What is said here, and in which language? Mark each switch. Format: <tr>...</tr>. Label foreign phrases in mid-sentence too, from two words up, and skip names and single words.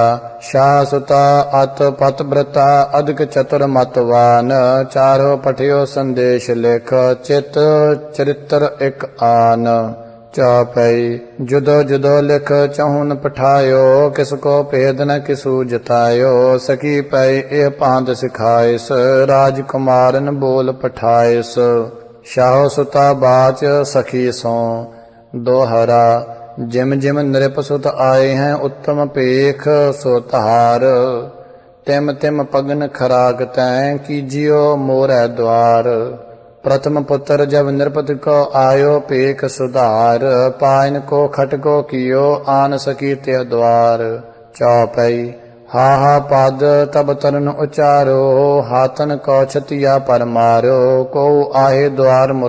<bra>ਸ਼ਾਹ ਸੁਤਾ ਅਤ ਪਤ ਬ੍ਰਤਾ ਅਦਿਕ ਚਤੁਰ ਮਤਵਾਨ ਚਾਰੋ ਪਠਿਓ ਸੰਦੇਸ਼ ਲਿਖ ਚਿਤ ਚਰਿਤ੍ਰ ਇਕ ਆਨ ਚੌਪਈ ਜੁਦੋ ਜੁਦੋ ਲਿਖ ਚਹੁਨ ਪਠਾਇਓ ਕਿਸ ਕੋ ਭੇਦ ਨ ਕਿਸੂ ਜਤਾਇਓ ਸਕੀ ਪਈ ਇਹ ਪਾਂਤ ਸਿਖਾਇਸ ਰਾਜਕੁਮਾਰਨ ਬੋਲ ਪਠਾਇਸ ਸ਼ਾਹ ਸੁਤਾ ਬਾਚ ਸਖੀ ਸੋ ਦੋਹਰਾ ਜਿਮ ਜਿਮ ਨ੍ਰਿਪ ਸੁਤ ਆਏ ਹੈ ਉੱਤਮ ਪੇਖ ਸੋ ਧਾਰ ਤਿਮ ਤਿਮ ਪਗਨ ਖਰਾਕ ਤੈ ਕੀਜਿਓ ਮੋਰੈ ਦਵਾਰ प्रथम पुत्र जब नृपति को आयो पेख सुधार पायन को खटको कियो आन सकी ते द्वार चौपई हा हा पद तब तरन उचारो हाथन को छतिया पर मारो को आहे द्वार मुर</bra>